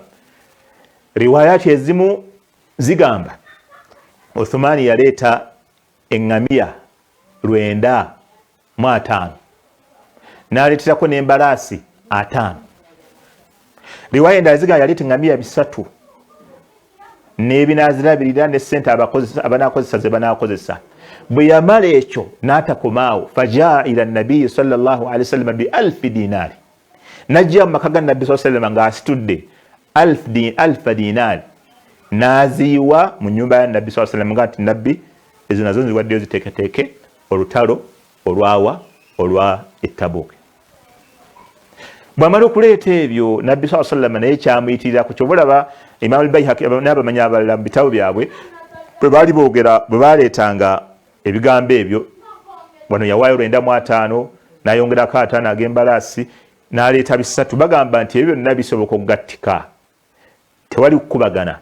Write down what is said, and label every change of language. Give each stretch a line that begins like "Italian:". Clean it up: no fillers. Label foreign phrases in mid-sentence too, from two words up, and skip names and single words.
Ganda: Riwayati ezimu zigamba Uthman yaleeta eŋŋamiya 95 n'aleeterako n'embalaasi 5. Riwaya endala zigamba yaleeta eŋŋamiya 3 n'ebinaazirabirira ne ssente abanaakozesa ze banaakozesa. Bwe yamala ekyo n'atakomaawo
Arabic: فجاء إلى النبي صلى الله عليه وسلم
Ganda: bi 1000 dinaari. Najja mu maka ga Nabbi
Arabic: صلى الله عليه وسلم
Ganda: ng'asitudde 1000 dinaari n'aziiwa mu nnyumba ya Nabbi
Arabic: صلى الله عليه وسلم
Ganda: nga nti Nabbi ezo nazo nziwaddeyo ziteeketeeke olutalo olwa Tabuk. Bw'amala okuleeta ebyo Nabbi
Arabic: صلى الله عليه وسلم
Ganda: naye kyamuyitira ku kyobulaba Imam al-Bayhaqi n'abamanyi abalala mu bitabo byabwe bwe baali boogera bwe baleetanga ebigambo ebyo wano yawaayo 95 n'ayongerako 5 ag'embalaasi n'aleeta 3 bagamba nti ebyo byonna bisoboka okugattika tewali kukubagana.